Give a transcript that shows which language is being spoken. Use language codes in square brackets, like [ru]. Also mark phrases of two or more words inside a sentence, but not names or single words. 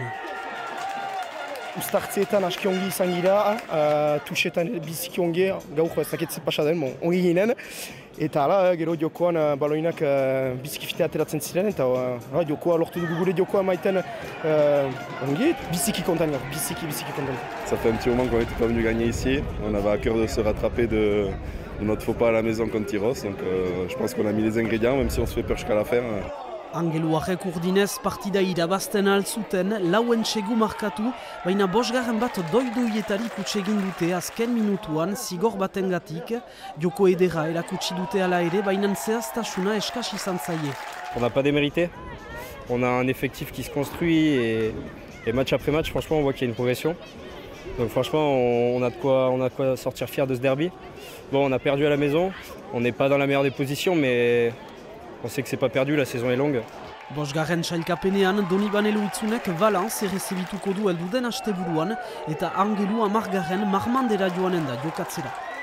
[eu] Uztartzeetan aski ongi izan gira, tusetan biziki ongi, gaur ez dakit ze pasa den, ongi ginen. Eta hala, gero jokoan baloinak biziki fite ateratzen ziren, eta jokoa lortu dugu gure jokoa maiten ongi, biziki konten gaur, biziki konten. [fr] Ça fait un petit moment qu'on n'était pas venu gagner ici, on avait à cœur de se rattraper de notre faux pas à la maison contre Tyros, donc je pense qu'on a mis les ingrédients, même si on se fait peur jusqu'à la fin. [eu] Angeluarrek urdinez partida irabazten altzuten, lau entsegu markatu, baina bosgarren bat doidoietarik utsegin dute azken minutuan zigor batengatik, joko edera erakutsi dute ala ere, baina zehaztasuna eskas izan zaie. [fr] On n'a pas démérité, on a un effectif qui se construit et match après match, franchement, on voit qu'il y a une progression. Donc franchement, on a de quoi sortir fier de ce derby. Bon, on a perdu à la maison, on n'est pas dans la meilleure des positions, mais on sait que c'est pas perdu, la saison est longue. [eu] Bosgarren sailkapenean Donibane Loitzunek Valence errezibituko du elduden asteburuan eta Angelu 10. marmandera joanen da jokatzera.